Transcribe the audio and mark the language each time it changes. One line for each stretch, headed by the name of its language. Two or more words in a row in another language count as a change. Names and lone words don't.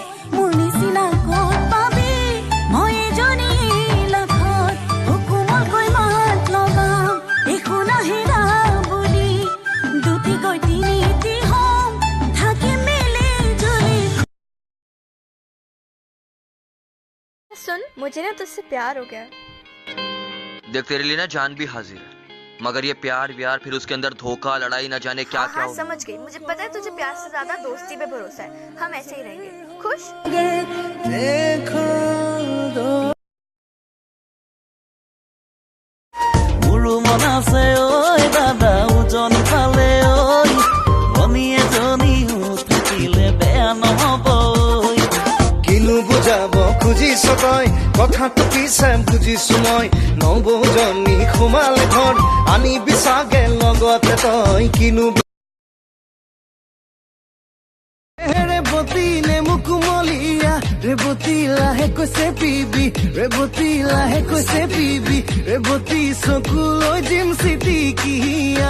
Assamese: মোৰ নিচিনা ক'ত পাবি মই এজনী লাখত কোমলকৈ মাত লগাম একো নাহেৰা বুলি দুটিকৈ তিনিটি হ'ম থাকি মেলি জুলি
Hindi: सुन मुझे ना तुझसे प्यार हो गया देख तेरे लिए ना जान भी हाजिर है मगर ये प्यार व्यार फिर उसके अंदर धोखा लड़ाई ना जाने क्या क्या हाँ समझ गई मुझे पता है तुझे प्यार से ज्यादा दोस्ती पे भरोसा है हम ऐसे ही रहेंगे खुश
Assamese: মোৰো মন আছে ঐ দাদা ওজন পালে ঐ মনি এজনীও থাকিলে বেয়া নহ'ব কিনো বুজাব খুজিছ তই কথাটো পিছে বুজিছো মই নবৌজনী সোমালে ঘৰ আনিবি চাগে লগতে তই কিনো ৰেবতী নেমু কুমলীয়া ৰেবতী লাহেকৈ চেপিবি ৰেবতী লাহেকৈ চেপিবি ৰেবতী চকুলৈ দিম চিটিকি